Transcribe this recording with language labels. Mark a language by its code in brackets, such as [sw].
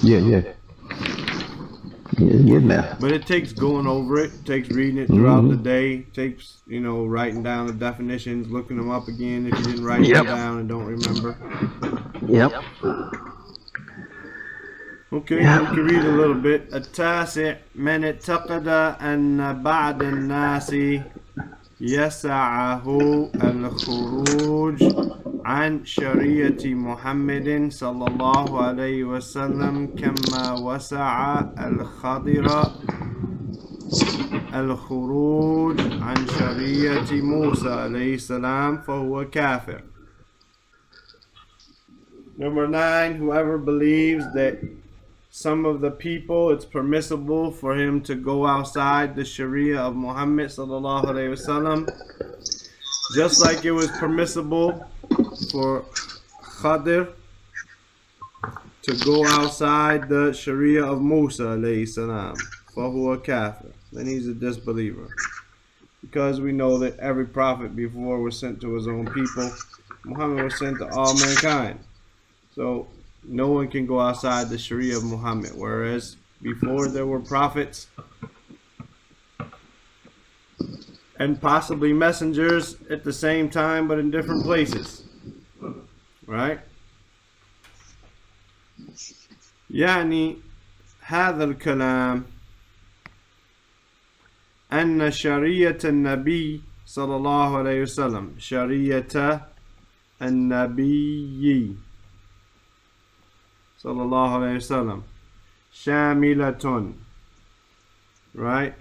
[en] Yeah, getting there. But it takes going over it, takes reading it throughout the day, takes writing down the definitions, looking them up again if you didn't write them down and don't remember. Yep. Okay, we can read a little bit. [ar] التاسع من اعتقد أن بعض الناس يسعه الخروج عن شريعة محمد صلى الله عليه وسلم كما وسع الخضر الخروج عن شريعة موسى عليه السلام فهو كافر. [en] Number 9, whoever believes that some of the people, it's permissible for him to go outside the Sharia of Muhammad sallallahu alaihi wasallam, just like it was permissible for Khadir to go outside the Sharia of Musa alayhi salam. [ar] فَهُوَ كَافِرٌ. [en] Then he's a disbeliever. Because we know that every prophet before was sent to his own people. Muhammad was sent to all mankind. So no one can go outside the Sharia of Muhammad. Whereas before there were prophets and possibly messengers at the same time, but in different places. Right? [ar] يعني هذا الكلام أن شريعة النبي صلى الله عليه وسلم شريعة النبي صلى الله عليه وسلم شاملة, [en] right?